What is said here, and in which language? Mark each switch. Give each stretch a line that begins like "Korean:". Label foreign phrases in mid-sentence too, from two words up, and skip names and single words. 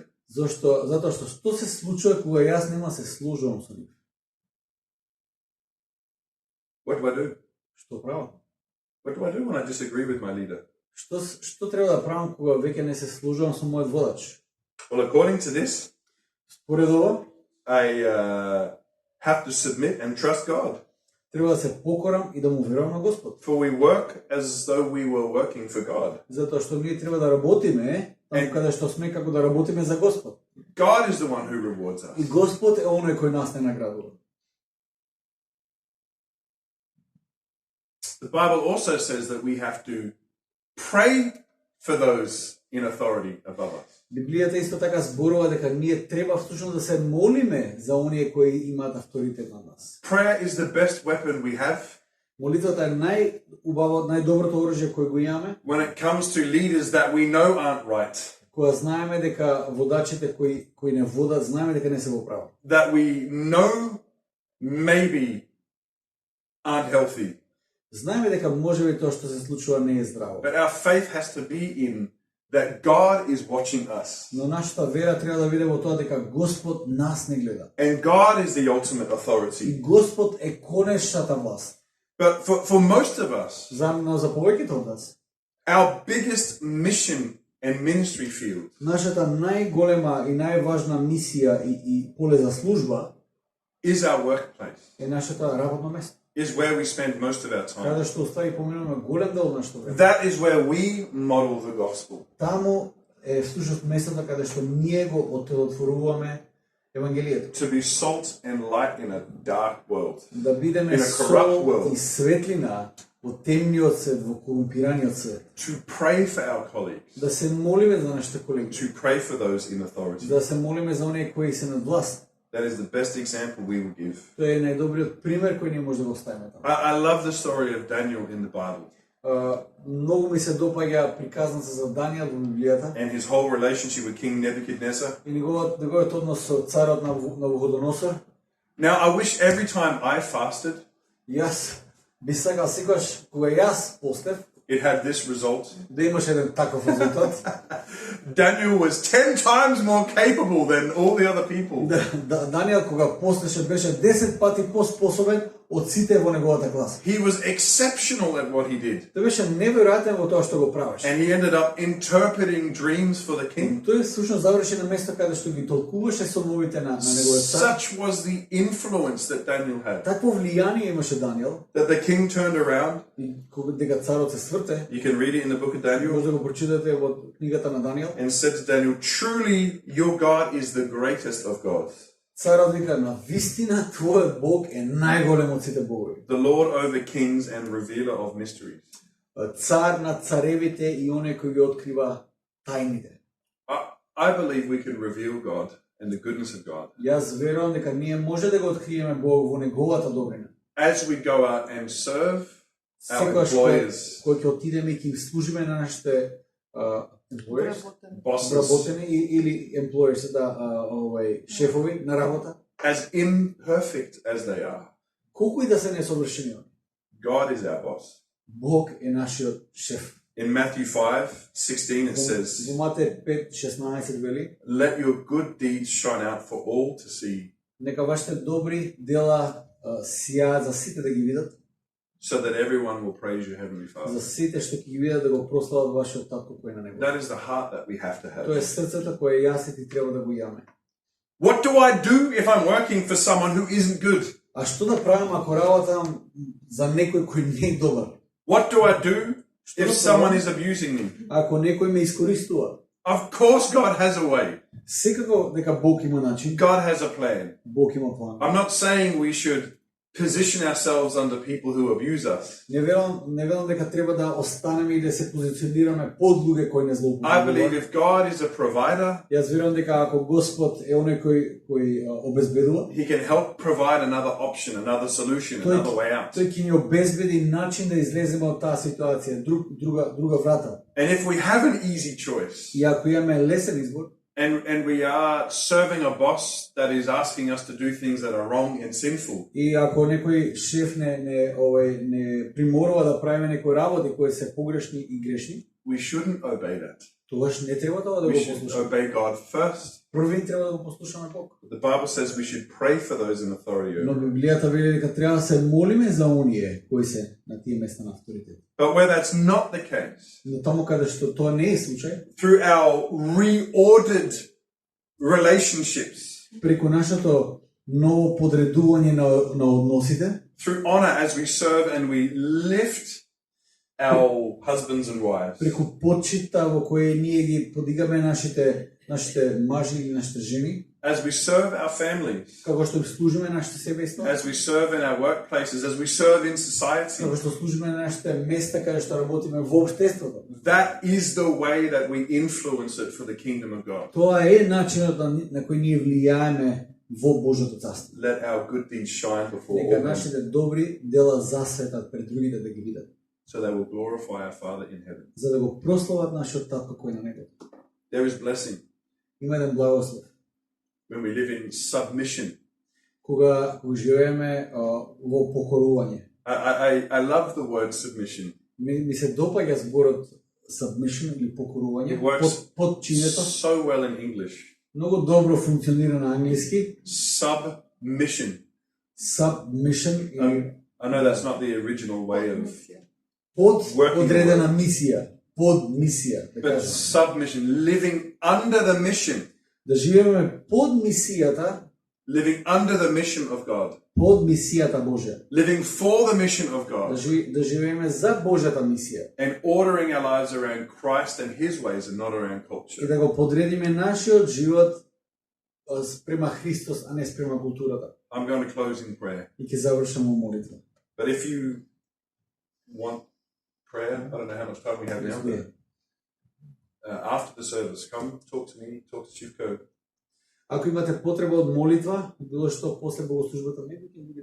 Macedonian: Затоа што се случува кога јас нема се служувам со нив?
English: What do I do?
Macedonian: Што правам?
English: What do I do when I disagree with my leader?
Macedonian: Што треба да правам кога веќе не се служувам со мојот водач?
English: Well, according to this,
Macedonian: Според ова,
English: I have to submit and trust God.
Macedonian: треба да се покорам и да му верувам на Господ.
English: For we work as though we were working for God.
Macedonian: Затоа што ние треба да работиме таму каде што сме како да работиме за Господ.
English: God is the one who rewards us.
Macedonian: И Господ е оној кој нас не наградува.
English: The Bible also says that we have to pray for those in authority above us.
Macedonian: Библијата исто така зборува дека ние треба всушност да се молиме за оние кои имаат авторитет над нас.
English: Prayer is the best weapon we have
Macedonian: Молитвата е најубаво, најдоброто оружје кој го имаме,
English: when it comes to leaders that we know aren't right.
Macedonian: Кога знаеме дека водачите кои не водат, знаеме дека не се во право.
English: That we know maybe aren't healthy.
Macedonian: Знаеме дека можеби тоа што се случува не е здраво.
English: But our faith has to be in that God is watching us.
Macedonian: Но нашата вера треба да биде во тоа дека Господ нас не гледа.
English: And God is the ultimate
Macedonian: И
English: authority.
Macedonian: Господ е конечната власт.
English: But for most of us,
Macedonian: За повеќето од нас,
English: our biggest mission and ministry field
Macedonian: нашата најголема и најважна мисија и поле за служба
English: is our workplace,
Macedonian: е нашето работно место.
English: is where we spend most of our time.
Macedonian: Каде што остави поминуваме голем дел од нашето време.
English: That is where we model the gospel.
Macedonian: Таму е всушност местото каде што ние го отворуваме евангелието.
English: To be salt and light in a dark world.
Macedonian: Да бидеме
English: In a corrupt
Macedonian: сол
English: world.
Macedonian: и светлина во темниот свет, во корумпираниот свет.
English: To pray for our colleagues.
Macedonian: Да се молиме за нашите колеги.
English: To pray for those in authority.
Macedonian: Да се молиме за оние кои се над власт.
English: That is the best example we will give.
Macedonian: Тоа е најдобриот пример кој ние може да го оставиме таму.
English: I love the story of Daniel in the Bible
Macedonian: Многу ми се допаѓа приказната за Даниел во Библијата
English: and his whole relationship with King Nebuchadnezzar.
Macedonian: и неговиот однос со царот на Навуходоносор.
English: Now, I wish every time I fasted,
Macedonian: Јас би сакал секогаш кога јас постев
English: it had this result.
Macedonian: да имаш еден таков резултат.
English: Daniel was 10 times more capable than all the other people.
Macedonian: Даниел кога постеше беше 10 пати поспособен од сите во неговата класа.
English: He was exceptional at what he did.
Macedonian: Тој беше неверојатен во тоа што го правеше.
English: And he ended up interpreting dreams for the king.
Macedonian: Тој всушност заврши на место каде што ги толкуваше сонмовите на неговиот цар.
English: Such was the influence that Daniel had.
Macedonian: Такво влијание имаше Даниел,
English: That the king turned around.
Macedonian: и кога дека царот се сврте,
English: You can read it in the book of Daniel.
Macedonian: може да го прочитате во книгата на Даниел.
English: And said to Daniel, truly your God is the greatest of gods.
Macedonian: Царот вика, на вистина твојот Бог е најголем од сите богови.
English: The Lord over kings and revealer of mysteries.
Macedonian: Цар над царевите и оној кој ги открива тајните.
English: I believe we can reveal God and the goodness of God
Macedonian: Јас верувам дека ние може да го откриеме Бог во неговата добрина.
English: as we go out and serve our
Macedonian: Секогаш
English: employers,
Macedonian: кој ќе отидеме и ќе служиме на нашите employers,
English: bosses,
Macedonian: вработени или employers, шефови на работа,
English: as imperfect as they are.
Macedonian: колку и да се несовршени они.
English: God is our boss.
Macedonian: Бог е нашиот шеф.
English: In Matthew 5:16 it says,
Macedonian: Во Матеј 5:16 вели:
English: let your good deeds shine out for all to see,
Macedonian: нека вашите добри дела сијаат за сите да ги видат,
English: so that everyone will praise your heavenly
Macedonian: за
English: Father.
Macedonian: сите што ќе ги видат да го прослават вашиот татко кој е на небото.
English: That is the heart that we have to
Macedonian: Тоа е
English: have.
Macedonian: срцето кое јас и ти треба да го имаме.
English: What do I do if I'm working for someone who isn't good?
Macedonian: А што да правам ако работам за некој кој не е добар?
English: What do I do if
Macedonian: да
English: someone
Macedonian: правам?
English: is abusing me?
Macedonian: Ако некој ме искористува?
English: Of course God has a way.
Macedonian: Секако дека Бог има начин,
English: God has a plan.
Macedonian: Бог има план.
English: I'm not saying we should position ourselves under people who abuse us.
Macedonian: Не верувам дека треба да останеме и да се позиционираме под луѓе кои не
English: I
Macedonian: злоупотребуваат.
English: believe if God is a provider,
Macedonian: Јас верувам дека ако Господ е оној кој обезбедува,
English: He can help provide another option, another solution, another way out.
Macedonian: тој ќе ни обезбеди начин да излеземе од таа ситуација, друга врата.
English: And if we have an easy choice,
Macedonian: И ако имаме лесен избор,
English: and we are serving a boss that is asking us to do things that are wrong and sinful,
Macedonian: и ако некој шеф не приморува да правиме некои работи кои се погрешни и грешни,
English: we shouldn't obey that.
Macedonian: тогаш не треба тоа да
English: We
Macedonian: го
English: should
Macedonian: послушаме.
English: obey God first.
Macedonian: Први треба да го послушаме Бог.
English: The Bible says we should pray for those in authority
Macedonian: Но
English: over.
Macedonian: Библијата вели дека треба да се молиме за оние кои се на тие места на авторитет.
English: But where that's not the case,
Macedonian: Но таму каде што тоа не е случај,
English: through our reordered relationships,
Macedonian: преку нашето ново подредување на односите,
English: through honor as we serve and we lift our husbands and wives,
Macedonian: преку почита во кој ние ги подигаме нашите мажи или нашите жени,
English: as we serve our families,
Macedonian: како што служиме нашите семејства,
English: as we serve in our workplaces, as we serve in society.
Macedonian: како што служиме на нашите места каде што работиме во општеството.
English: That is the way that we influence it for the kingdom of God.
Macedonian: Тоа е начинот на кој ние влијаеме во Божјото царство.
English: Let our good deeds shine before
Macedonian: Нека
English: all men,
Macedonian: нашите добри дела засветат пред другите да ги видат,
English: so they will glorify our Father in heaven.
Macedonian: за да го прослават нашиот татко кој е на небото.
English: There is blessing
Macedonian: Има еден благослов.
English: when we live in submission.
Macedonian: Кога живееме во покорување.
English: I love the word submission.
Macedonian: Ми се допаѓа зборот submission или покорување,
English: It works
Macedonian: подчинето.
English: so well in English.
Macedonian: Многу добро функционира на англиски.
English: Submission.
Macedonian: Submission или
English: I know that's not the original way of,
Macedonian: подредена мисија, подмисија, да
English: but
Macedonian: кажем.
English: submission, living under the mission,
Macedonian: Да живееме под мисијата,
English: living under the mission of God,
Macedonian: под мисијата Божја.
English: living for the mission of
Macedonian: Да
English: God,
Macedonian: да живееме за Божјата мисија
English: and ordering our lives around Christ and His ways and not around
Macedonian: и
English: culture.
Macedonian: да го подредиме нашиот живот спрема Христос, а не спрема културата.
English: I'm going to close in prayer.
Macedonian: И ќе завршам во молитва.
English: But if you want prayer, I don't know how much time we have now, but after the service, come talk to me, talk to Chivko.
Macedonian: Ако имате потреба од молитва, било што после богослужбата, не ќе биде.